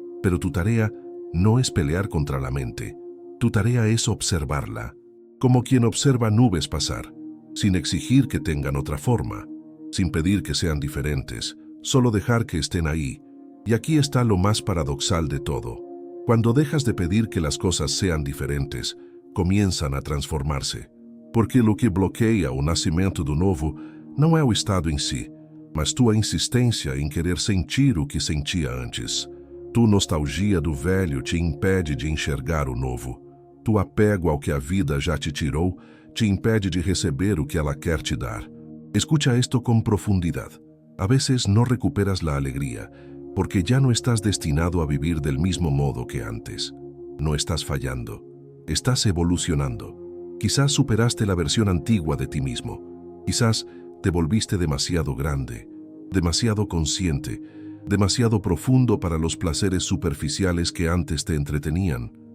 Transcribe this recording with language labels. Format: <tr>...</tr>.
<es>Pero tu tarea no es pelear contra la mente. Tu tarea es observarla, como quien observa nubes pasar, sin exigir que tengan otra forma, sin pedir que sean diferentes, solo dejar que estén ahí. Y aquí está lo más paradoxal de todo. Cuando dejas de pedir que las cosas sean diferentes, comienzan a transformarse. Porque lo que</es> <pt>bloqueia o nascimento do novo não é o estado em si, mas tua insistência em querer sentir o que sentia antes. Tu nostalgia do velho te impede de enxergar o novo. Tu apego ao que a vida já te tirou te impede de receber o que ela quer te dar.</pt> <es>Escucha esto con profundidad. A veces no recuperas la alegría, porque ya no estás destinado a vivir del mismo modo que antes. No estás fallando, estás evolucionando. Quizás superaste la versión antigua de ti mismo. Quizás te volviste demasiado grande, demasiado consciente, demasiado profundo para los placeres superficiales que antes te entretenían.</es>